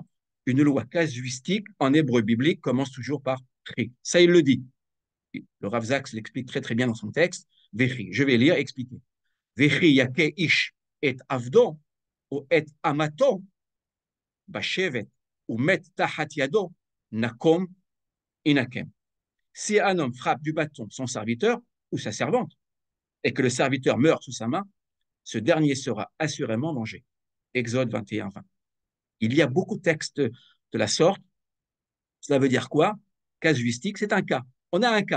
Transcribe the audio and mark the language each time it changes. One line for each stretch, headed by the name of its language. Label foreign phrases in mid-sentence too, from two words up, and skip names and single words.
French: Une loi casuistique en hébreu biblique commence toujours par tri. Ça, il le dit. Le Rav Saks l'explique très très bien dans son texte. Vechi. Je vais lire et expliquer.
Hebrew: וְכִי יַכֶּה אִישׁ אֶת עַבְדּוֹ אוֹ אֶת אֲמָתוֹ בַּשֵּׁבֶט וּמֵת תַּחַת יָדוֹ נָקֹם יִנָּקֵם.
French: Si un homme frappe du bâton son serviteur ou sa servante et que le serviteur meurt sous sa main, ce dernier sera assurément vengé. Exode 21, 20. Il y a beaucoup de textes de la sorte. Cela veut dire quoi? Casuistique, c'est un cas. On a un cas.